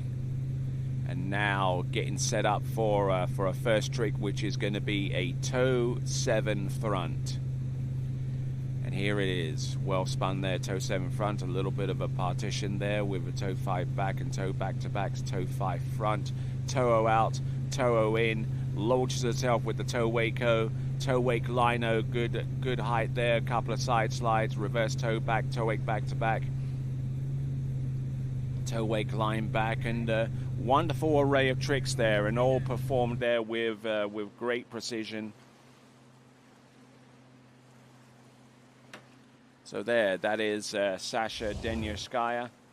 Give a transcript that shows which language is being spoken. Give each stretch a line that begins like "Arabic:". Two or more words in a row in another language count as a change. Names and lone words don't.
English: And now getting set up for a first trick, which is going to be a toe 7 front. And here it is, well spun there, toe 7 front, a little bit of a partition there with a toe 5 back and toe back to backs, toe 5 front, toe out, toe in, launches herself with the toe wake-o, toe wake lino, good height there, a couple of side slides, reverse toe back, toe wake back to back, toe wake line back, and wonderful array of tricks there, and all performed there with great precision. So there, that is Sasha Denyaskaya.